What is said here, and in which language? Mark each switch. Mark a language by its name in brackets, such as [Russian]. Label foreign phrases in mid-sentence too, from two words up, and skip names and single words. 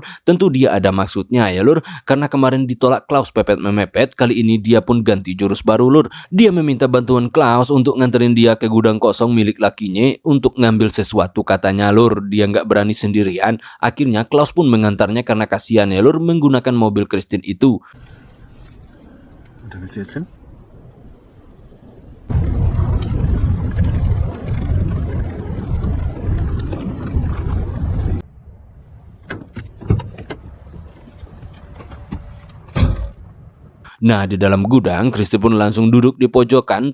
[Indonesian] Tentu dia ada maksudnya ya lur. Karena kemarin ditolak Klaus pepet memepet, kali ini dia pun ganti jurus baru lur. Dia meminta bantuan Klaus untuk nganterin dia ke gudang kosong milik lakinya untuk ngambil sesuatu katanya lur. Dia nggak berani sendirian. Akhirnya Klaus pun mengantarnya karena kasihan ya lur menggunakan mobil Christine itu. [German] Und da willst du jetzt hin? [Indonesian] Nah, di dalam gudang, Christine pun langsung duduk di pojokan.